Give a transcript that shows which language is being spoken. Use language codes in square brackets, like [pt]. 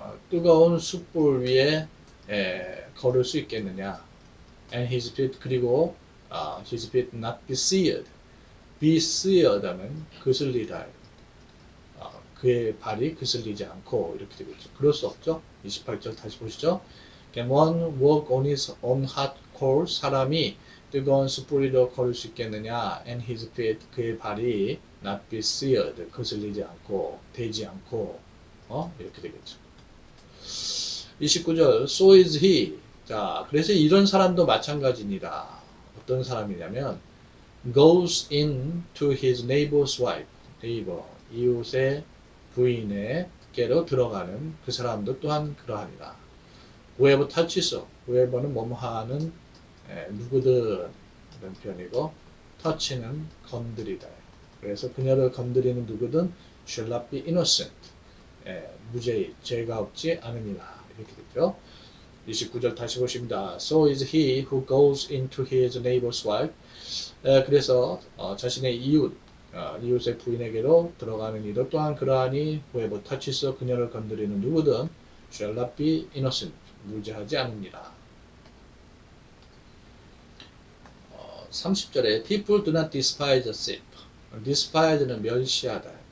[ko] 뜨거운 숯불 위에 걸을 수 있겠느냐? [en] And his feet [ko] 그리고 [en] his feet not be seared. [ko] be seared 하면 그슬리다. 그의 발이 그슬리지 않고 이렇게 되겠죠. 그럴 수 없죠. 28절 다시 보시죠. [en] Can one walk on his own hot coals? [ko] 사람이 뜨거운 숯불 위로 걸을 수 있겠느냐? [en] And his feet [ko] 그의 발이 [en] not be seared. [ko] 그슬리지 않고 되지 않고 이렇게 되겠죠. [en] 29절 So is he. [ko] 자, 그래서 이런 사람도 마찬가지니라. 어떤 사람이냐면 [en] goes into his neighbor's wife. [ko] neighbor, 이웃의 부인에게로 들어가는 그 사람도 또한 그러하니라. [en] whoever touches, [ko] whoever는 뭐뭐하는 누구든 이런 표현이고 touch는 건드리다. 그래서 그녀를 건드리는 누구든 [en] shall not be innocent. [ko] 무죄의 죄가 없지 않으니라. 이렇게 되죠. 29절 다시 보십니다. [en] So is he who goes into his neighbor's wife. [ko] 그래서 자신의 이웃의 부인에게로 들어가는 이도 또한 그러하니 [en] whoever touches [ko] 그녀를 건드리는 누구든 [en] shall not be innocent. [ko] 무죄하지 않으니라. [en] 30절에 people do not despise a thief. [ko] despise는 멸시하다.